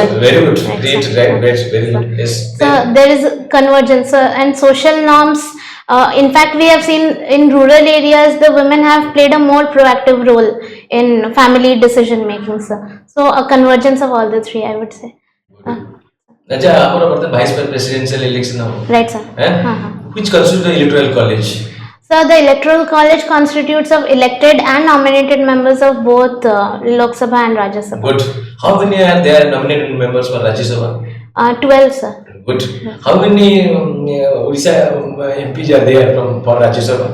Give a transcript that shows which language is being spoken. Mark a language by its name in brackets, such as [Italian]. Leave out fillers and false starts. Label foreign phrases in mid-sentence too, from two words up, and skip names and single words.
[English] very good, Right, great, sir. right, very good. Yes. So there is convergence, and social norms. In fact, we have seen in rural areas the women have played a more proactive role in family decision making. So a convergence of all the three, I would say. [Odia] अच्छा ଆମର ବର୍ତ୍ତମାନ [English] vice presidential election [Odia] ହବ [English] Right, sir. which constitutes the electoral college. So the electoral college constitutes of elected and nominated members of both Lok Sabha and Rajya Sabha. Good. How many are there nominated members for Rajya Sabha? 12, sir. Good. How many Odisha MPs are there from for Rajya Sabha?